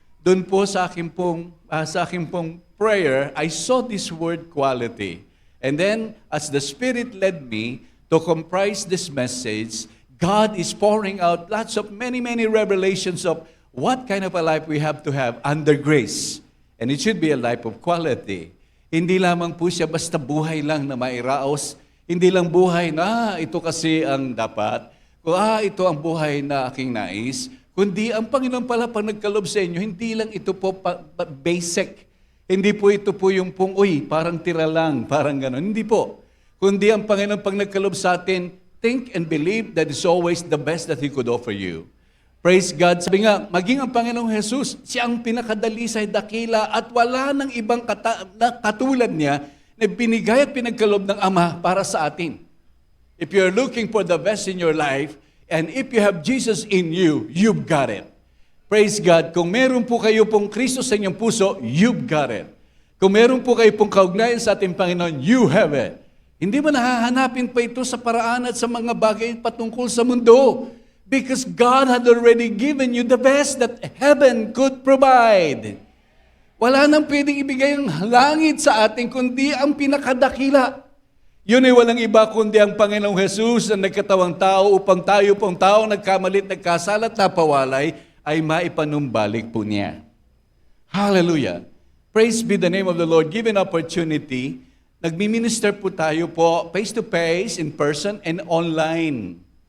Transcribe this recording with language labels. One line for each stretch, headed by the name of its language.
Filipino: Doon po sa aking pong prayer,
English: I saw this word quality. And then, as the Spirit led me to comprise this message, God is pouring out lots of many revelations of what kind of a life we have to have under grace. And it should be a life of quality.
Filipino: Hindi lamang po siya basta buhay lang na mairaos. Hindi lang buhay na ito kasi ang dapat. Ito ang buhay na aking nais. Kundi ang Panginoon pala pag nagkalob sa inyo, hindi lang ito po basic. Hindi po ito po yung parang tira lang, parang gano'n. Hindi po. Kundi ang Panginoon pag nagkalob sa atin,
English: think and believe that is always the best that He could offer you. Praise God.
Filipino: Sabi nga, maging ang Panginoong Jesus, siya ang pinakadalisay, dakila, at wala nang ibang na katulad niya na binigay at pinagkaloob ng Ama para sa atin.
English: If you're looking for the best in your life, and if you have Jesus in you, you've got it. Praise God.
Filipino: Kung meron po kayo pong Kristo sa inyong puso,
English: you've got it.
Filipino: Kung meron po kayo pong kaugnayan sa ating Panginoon,
English: you have it.
Filipino: Hindi mo nahahanapin pa ito sa paraan at sa mga bagay patungkol sa mundo.
English: Because God had already given you the best that heaven could provide.
Filipino: Wala nang pwedeng ibigay ang langit sa atin kundi ang pinakadakila. Yun ay walang iba kundi ang Panginoong Jesus na nagkatawang tao upang tayo pong tao nagkamalit, nagkasala at napawalay ay maipanumbalik po niya.
English: Hallelujah. Praise be the name of the Lord. Given opportunity,
Filipino: nagmi-minister po tayo po
English: face-to-face, in person, and online.